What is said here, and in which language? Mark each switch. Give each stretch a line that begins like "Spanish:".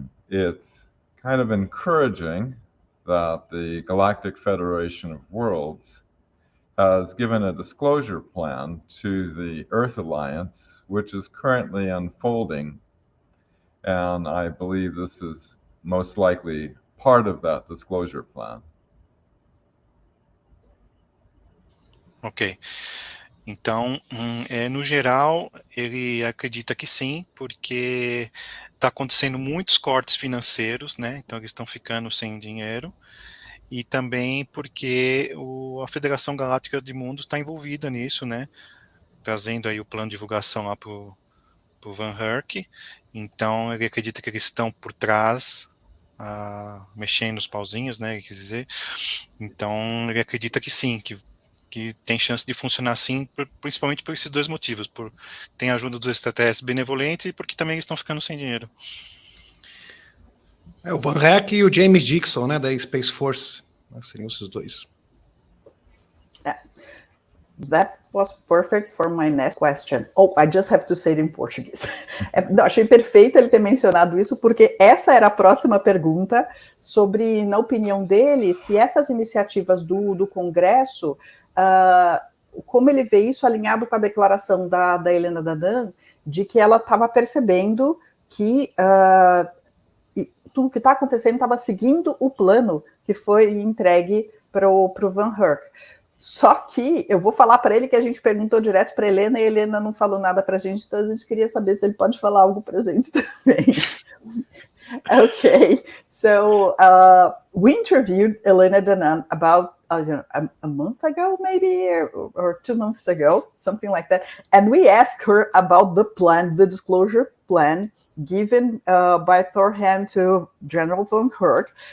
English: It's kind of encouraging that the Galactic Federation of Worlds has given a disclosure plan to the Earth Alliance, which is currently unfolding, and I believe this is most likely part of that disclosure plan.
Portuguese: Ok. Então, no geral, ele acredita que sim, porque está acontecendo muitos cortes financeiros, né? Então eles estão ficando sem dinheiro, e também porque a Federação Galáctica de Mundos está envolvida nisso, né? Trazendo aí o plano de divulgação lá pro Van Herk. Então ele acredita que eles estão por trás, mexendo os pauzinhos, né? Quer dizer. Então ele acredita que sim, que tem chance de funcionar assim, principalmente por esses dois motivos, tem a ajuda dos extraterrestres benevolentes e porque também eles estão ficando sem dinheiro. O Van Herk e o James Dixon, né, da Space Force, seriam esses dois.
English: That was perfect for my next question. Oh, I just have to say it in Portuguese.
Portuguese: Não, achei perfeito ele ter mencionado isso, porque essa era a próxima pergunta sobre, na opinião dele, se essas iniciativas do Congresso, como ele vê isso alinhado com a declaração da Helena Dadan, de que ela estava percebendo que tudo que está acontecendo estava seguindo o plano que foi entregue para o Van Herk. Só que eu vou falar para ele que a gente perguntou direto para a Helena e a Helena não falou nada para a gente, então a gente queria saber se ele pode falar algo para a gente também.
English: Okay, so we interviewed Helena Danan about a month ago, maybe, or 2 months ago, something like that, and we asked her about the plan, the disclosure plan given by Thorhan to General Von Herk.